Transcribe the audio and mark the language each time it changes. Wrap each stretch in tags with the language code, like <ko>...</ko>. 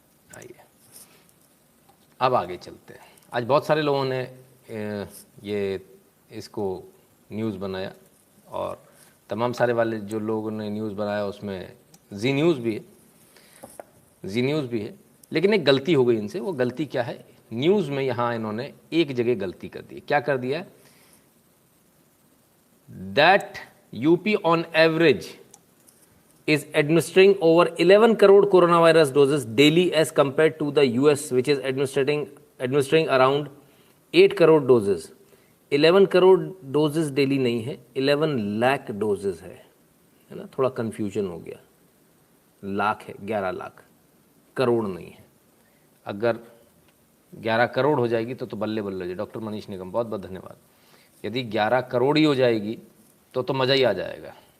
<hi>आइए अब आगे चलते हैं। आज बहुत सारे लोगों ने ये इसको न्यूज़ बनाया और तमाम सारे वाले जो लोगों ने न्यूज़ बनाया उसमें जी न्यूज़ भी है, लेकिन एक गलती हो गई इनसे। वो गलती क्या है, न्यूज़ में यहाँ इन्होंने एक जगह गलती कर दी। क्या कर दिया,</hi> <en>That UP on average is administering over 11 crore coronavirus doses daily as compared to the US which is administering around 8 crore doses।</en> <hi>11 crore doses daily नहीं है, 11 लाख डोजेस है ना, थोड़ा कन्फ्यूजन हो गया, लाख है, 11 लाख, करोड़ नहीं है। अगर 11 करोड़ हो जाएगी तो बल्ले बल्ले हो जाए। डॉक्टर मनीष निगम बहुत बहुत धन्यवाद। यदि 11 करोड़ ही हो जाएगी तो मज़ा ही आ जाएगा।</hi>